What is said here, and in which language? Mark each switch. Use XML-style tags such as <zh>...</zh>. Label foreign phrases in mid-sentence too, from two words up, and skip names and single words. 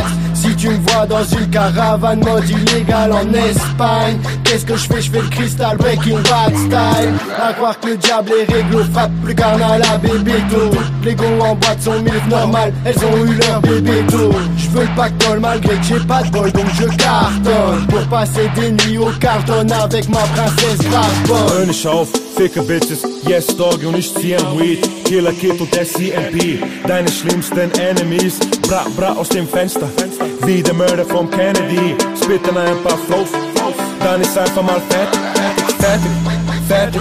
<fr>Si tu me vois dans une caravane mode illégal en Espagne, qu'est-ce que je fais le cristal Breaking Bad style. À croire que le diable est réglo, frappe plus carnal à bébéto. Les go en boîte sont milf normal, elles ont eu leur bébéto. Je veux le pactole malgré que j'ai pas de bol, donc je cartonne pour passer des nuits au carton avec ma princesse Grafball.</fr> <de>Hör nicht auf, ficke Bitches,</de> <en>yes dog</en> <de>und ich zieh am Weed. Killer Kid und SCMP, deine schlimmsten Enemies. Bra, bra aus dem Fenster, wie der Mörder vom Kennedy. Spitten ein paar Flows, dann ist einfach mal fertig.</de>